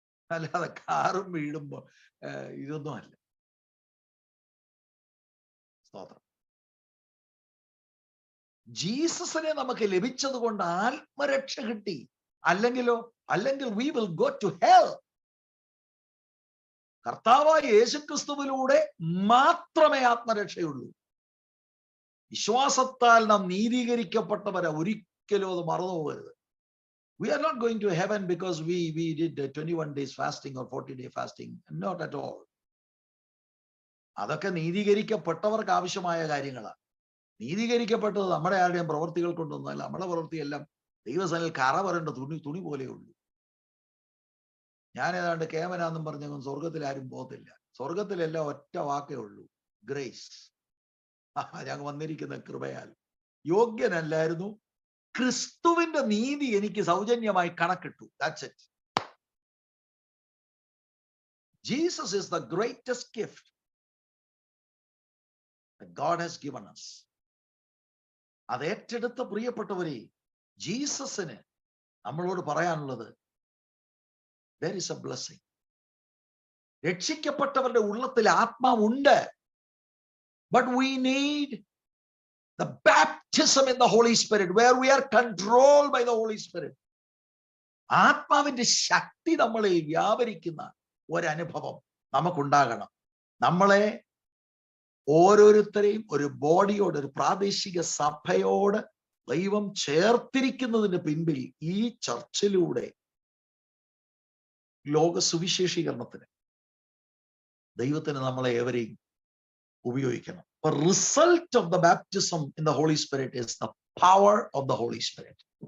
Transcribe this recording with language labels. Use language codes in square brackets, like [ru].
[ml] അല്ലാതെ കാറും വീടുമ്പോ ഇതൊന്നും അല്ല. സ്തോത്രം. ജീസസിനെ നമുക്ക് ലഭിച്ചത് കൊണ്ട് ആത്മരക്ഷ കിട്ടി. അല്ലെങ്കിൽ [en] we will go to hell. [ml] കർത്താവായ യേശുക്രിസ്തുവിലൂടെ മാത്രമേ ആത്മരക്ഷയുള്ളൂ. വിശ്വാസത്താൽ നാം നീതീകരിക്കപ്പെട്ടവരെ ഒരിക്കലും അത് മറന്നു പോകരുത്. [en] We are not going to heaven because we did 21 days fasting or 40-day fasting. Not at all. [ml] അതൊക്കെ നീതീകരിക്കപ്പെട്ടവർക്ക് ആവശ്യമായ കാര്യങ്ങളാണ്. നീതീകരിക്കപ്പെട്ടത് നമ്മുടെ ആരുടെയും പ്രവൃത്തികൾ കൊണ്ടൊന്നുമല്ല. നമ്മുടെ പ്രവൃത്തിയെല്ലാം ദൈവസനിൽ കറ വരേണ്ട തുണി പോലെയുള്ളൂ. ഞാൻ ഏതാണ്ട് കേമനാന്നും പറഞ്ഞെങ്കിൽ സ്വർഗത്തിൽ ആരും പോകത്തില്ല. സ്വർഗത്തിലെല്ലാം ഒറ്റ വാക്കേ ഉള്ളൂ, ഗ്രേസ്. ഞങ്ങൾ വന്നിരിക്കുന്ന കൃപയാൽ. യോഗ്യനല്ലായിരുന്നു, ക്രിസ്തുവിന്റെ നീതി എനിക്ക് സൗജന്യമായി കണക്കിട്ടു. [en] That's it. Jesus is the greatest gift that God has given us. [ml] അത് ഏറ്റെടുത്ത പ്രിയപ്പെട്ടവരെ, ജീസസിന് നമ്മളോട് പറയാനുള്ളത്, [en] there is a blessing. [ml] രക്ഷിക്കപ്പെട്ടവരുടെ ഉള്ളത്തിൽ ആത്മാവുണ്ട്. [en] But we need the baptism in the Holy Spirit, where we are controlled by the Holy Spirit. [ml] ആത്മാവിന്റെ ശക്തി നമ്മളെ വ്യാപരിക്കുന്ന ഒരനുഭവം നമുക്കുണ്ടാകണം. നമ്മളെ ഓരോരുത്തരെയും ഒരു ബോഡിയോട്, ഒരു പ്രാദേശിക സഭയോട് ദൈവം ചേർത്തിരിക്കുന്നതിന് പിൻപിൽ ഈ ചർച്ചിലൂടെ ലോക സുവിശേഷീകരണത്തിന് ദൈവത്തിന് നമ്മളെ ഏവരെയും ഉപയോഗിക്കണം. [en] The result of the baptism in the Holy Spirit is the power of the Holy Spirit.